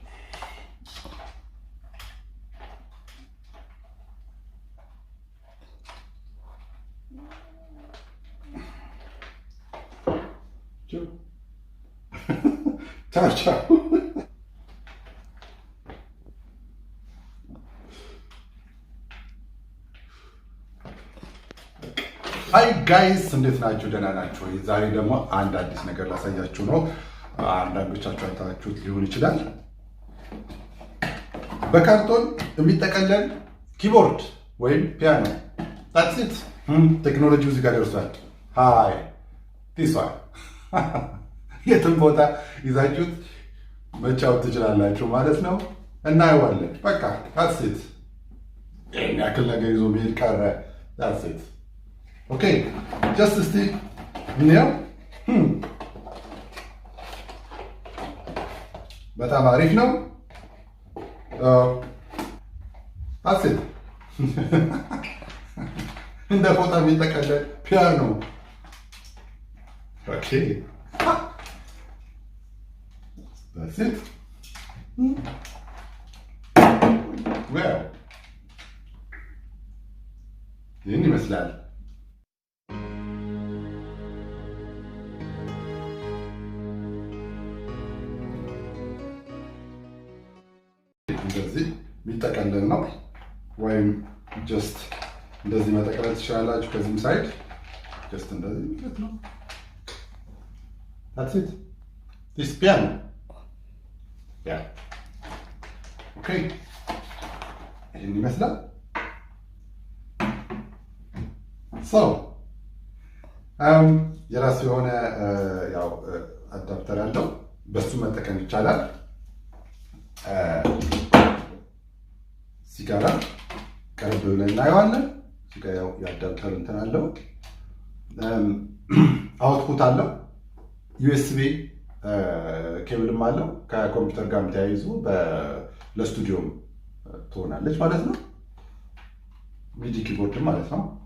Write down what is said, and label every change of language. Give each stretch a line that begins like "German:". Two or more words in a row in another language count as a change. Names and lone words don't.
Amharic: ቻው
English: hi guys
Amharic: እንዴት ናችሁ? ደህና ናችሁ? ዛሬ ደግሞ አንድ አዲስ ነገር ላሳያችሁ ነው። አንዳንዶቻችሁ አይታችሁት ሊሆን ይችላል። በካርቶን የሚጠቀለል ኪቦርድ ወይም ፒያኖ
English: that's it
Amharic: ቴክኖሎጂው እዚህ ጋር ደርሷል። ሃይ
English: this one
Amharic: የትም ቦታ ይዛችሁት መጫወት ትችላላችሁ ማለት ነው። እናየዋለን። በቃ
English: that's it
Amharic: ይሄን ያክል ነገር ይዞ መሄድ ቀረ።
English: that's it okay just
Amharic: እስቲ እንየው። በጣም አሪፍ ነው።
English: that's it
Amharic: እንደ ፎጣ የሚጠቀለል ፒያኖ
English: okay that's it
Amharic: well ይህን ይመስላል። እንደዚህ የሚጠቀለል ነው ወይም ጀስት እንደዚህ መጠቅለል ትችላላችሁ። ከዚህም ሳይድ ጀስት እንደዚህ ማለት ነው።
English: that's it this piano yeah okay
Amharic: ይህን ይመስላል። so የራሱ የሆነ ያው አዳፕተር አለው። በሱ መጠቀም ይቻላል። ሲጋራ ቀረብ ብለን እናየዋለን። ሲጋራው የአዳፕተር እንትን አለው። አውትፑት አለው። ዩኤስቢ ኬብልም አለው። ከኮምፒውተር ጋር ተያይዞ ለስቱዲዮም ትሆናለች ማለት ነው።
English: MIDI keyboard
Amharic: ማለት ነው።